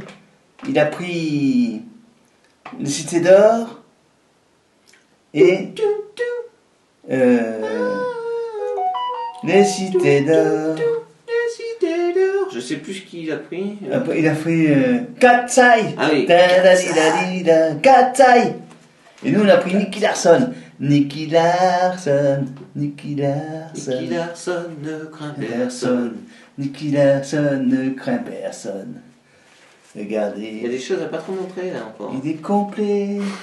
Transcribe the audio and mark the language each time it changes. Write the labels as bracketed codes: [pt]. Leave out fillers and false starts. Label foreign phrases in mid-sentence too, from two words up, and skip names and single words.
[fr] Il a pris les cités d'or et les cités d'or. Je sais plus ce qu'il a pris. Après, il a pris Katsai. Ah oui. Da-da-di-da-di-da, Katsai. Et nous, on a pris Nicky Larson. Nicky Larson. Nicky Larson. Nicky Larson ne craint personne. Personne. Nicky Larson ne craint personne. Regardez. Il y a des choses à pas trop montrer là encore. Il est complet.